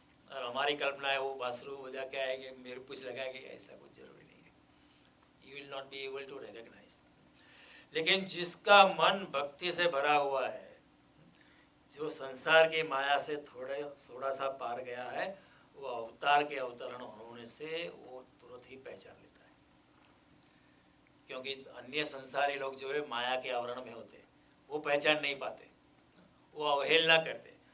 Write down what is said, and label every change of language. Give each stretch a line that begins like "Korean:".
Hindi: और हमारी कल्पना है वो बांसुरी बजा के आएंगे, मेरे पूछ लगाएंगे, ऐसा कुछ जरूरी नहीं है।
English: you will not be able to recognize.
Hindi: लेकिन जिसका मन भक्ति से भरा हुआ है, जो संसार की माया से थोड़ा सा पार गया है, वो अवतार के अवतरण होने से वो तुरंत ही पहचान लेता है। क्योंकि अन्य संसारी लोग जो है माया के आवरण में होते, वो पहचान नहीं पाते, वो अवहेलना करते।